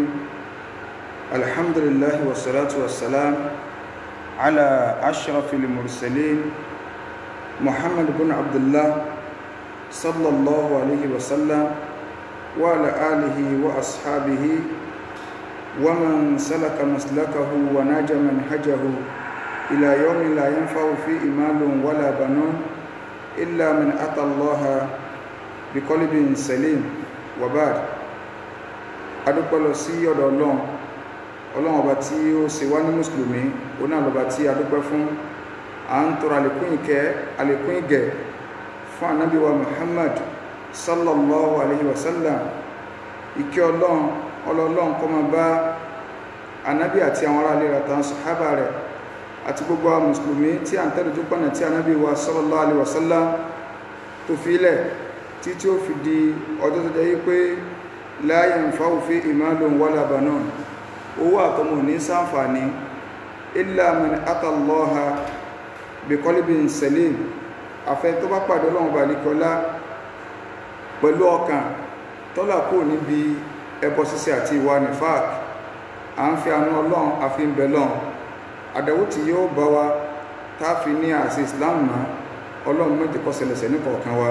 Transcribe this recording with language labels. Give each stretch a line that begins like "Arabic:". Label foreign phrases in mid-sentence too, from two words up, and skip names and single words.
Arabic: الحمد لله والصلاة والسلام على أشرف المرسلين محمد بن عبد الله صلى الله عليه وسلم وعلى آله وأصحابه ومن سلك مسلكه ونجى منهجه إلى يوم لا ينفع فيه مال ولا بنون إلا من أتى الله بقلب سليم وبعد.
Yoruba: adúpẹ́ lọ sí ọ̀dọ̀ ọlọ́run ọba tí ó ṣe wá ní mùsùlùmí, òun náà lọ́ba tí adúpẹ́ fún. À ń tọrọ àlékún ìgẹ̀ fún ànábì wa Muhammad
Arabic: صلى الله عليه وسلم.
Yoruba: Ìkẹ́ ọlọ́run kó máa bá ànábì àti àwọn ará ilé rẹ̀ àtàwọn sàhábà rẹ̀ àti gbogbo àwọn mùsùlùmí tí à ń tẹ̀lé tó pọ̀nà tí ànábì wa
Arabic: صلى الله عليه وسلم
Yoruba: tó fi ilẹ̀ tí ó fi di ọjọ́ tó jẹ́ pé
Arabic: لا ينفع فيه مال ولا بنون,
Yoruba: owó àtọmọ ní ṣàǹfààní
Arabic: إلا من أتى الله بقلب سليم,
Yoruba: àfẹ́ tó bá pàdé Ọlọ́run balikọ́lá pẹ̀lú ọkàn tọ́lá kò níbi ẹbọ ṣíṣe àti ìwà nifaq. À ń fi àánú Ọlọ́run àfi ń bẹ lọ́run, àdẹ̀wò tí yóò bá wa táàfi ní àṣì Islam mọ́ Ọlọ́run méjì kó ṣẹlẹ̀ṣẹ̀ ní kọ̀ọ̀kan wa.